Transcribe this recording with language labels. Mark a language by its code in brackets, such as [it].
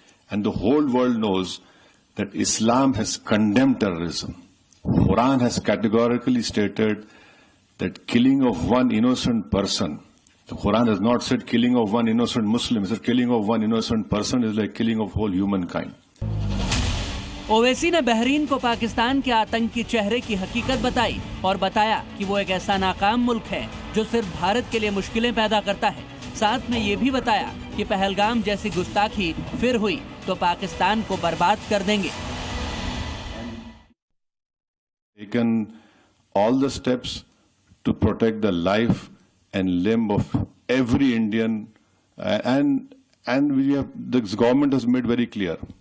[en] And the whole world knows that Islam has condemned terrorism. Quran has categorically stated that killing of one innocent person, the Quran has not said killing of one innocent Muslim, it said killing of one innocent person is like killing of whole humankind. [hi] Owaisi ने Bahrain को पाकिस्तान के आतंकी चेहरे की हकीकत बताई और बताया कि वो एक ऐसा नाकाम मुल्क है जो सिर्फ भारत के लिए मुश्किलें पैदा करता है। साथ में ये भी बताया कि पहलगाम जैसी गुस्ताखी फिर हुई तो पाकिस्तान को बर्बाद कर देंगे। [en] Taken all the steps to protect the life and limb of every Indian, and the government has made very clear.